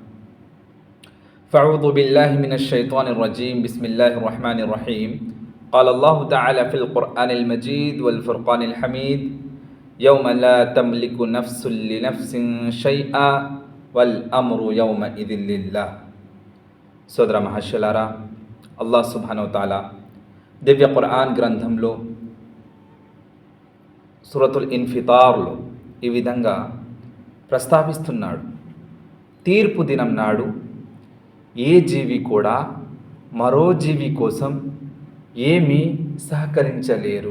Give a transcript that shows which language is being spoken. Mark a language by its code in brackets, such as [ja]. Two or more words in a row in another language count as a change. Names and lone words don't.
[ar] فأعوذ بالله من الشيطان الرجيم بسم الله الرحمن الرحيم قال الله تعالى في القرآن المجيد والفرقان الحميد يوم لا تملك نفس لنفس شيئا والأمر يومئذ لله [te] సోదర మహర్షులారా, అల్లాహ్ సుబ్హానహు వ తఆలా దివ్య ఖురాన్ గ్రంథంలో సూరతుల్ ఇన్ఫితార్లో ఈ విధంగా ప్రస్తావిస్తున్నాడు. తీర్పు దినం నాడు ఏ జీవి కూడా మరో జీవి కోసం ఏమీ సహకరించలేరు.